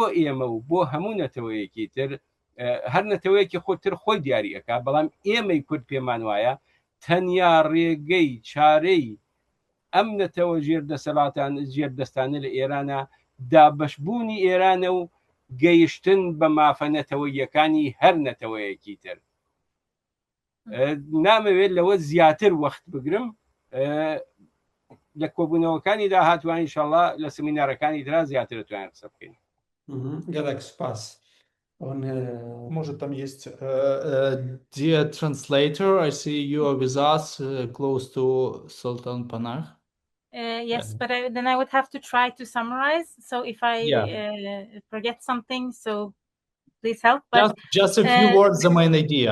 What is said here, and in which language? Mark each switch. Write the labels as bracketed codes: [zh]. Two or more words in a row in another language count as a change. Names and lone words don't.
[ckb] ئێمە و بۆ هەموو نەتەوەیەکی تر هەر نەتەوەیەکی خۆتر خۆی دیاریەکە بەڵام ئێمەی کورد پێمان وایە تەنیا ڕێگەی چارەی ئەم نەتەوە ژێردەستانە لە ئێرانە دابەشبوونی ئێرانە و گەیشتن بە مافە نەتەوەیەکانی هەر نەتەوەیەکی تر نامەوێت لەوە زیاتر وەخت بگرم لە کۆبوونەوەکانی داهاتوان ئینشەڵڵا لە سمینارەکانی ترا زیاتر دەتوانین قسە بکەین گەلێک سپاس [ru] Может, там есть [en] dear translator, I see you are with us close to Sultan Panah. Yes, but then I would have to try to summarize. So if I forget something, so please help. But just a few words, the main idea.